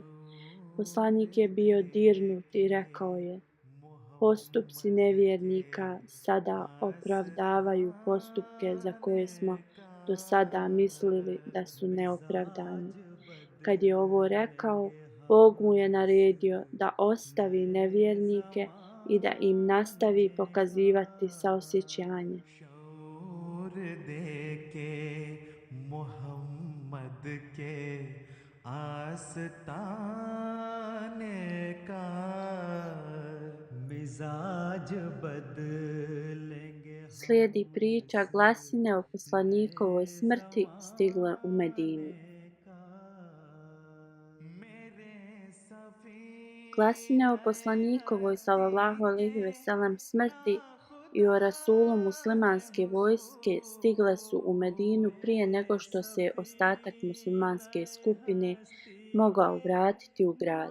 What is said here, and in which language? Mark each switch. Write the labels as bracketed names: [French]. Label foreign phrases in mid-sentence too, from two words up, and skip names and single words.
[Bosnian] Poslanik je bio dirnut i rekao je: postupci nevjernika sada opravdavaju postupke za koje smo do sada mislili da su neopravdani. Kad je ovo rekao, Bog mu je naredio da ostavi nevjernike i da im nastavi pokazivati saosjećanje. [Urdu] محمد کے آستانے کا مزاج بدلیں گے [Bosnian] Slijedi priča glasine o poslanikovoj smrti stigle u Medinu. Glasine o poslanikovoj [Arabic] صلى الله عليه وسلم [Bosnian] smrti i o rasulu muslimanske vojske stigle su u Medinu prije nego što se ostatak muslimanske skupine mogao vratiti u grad.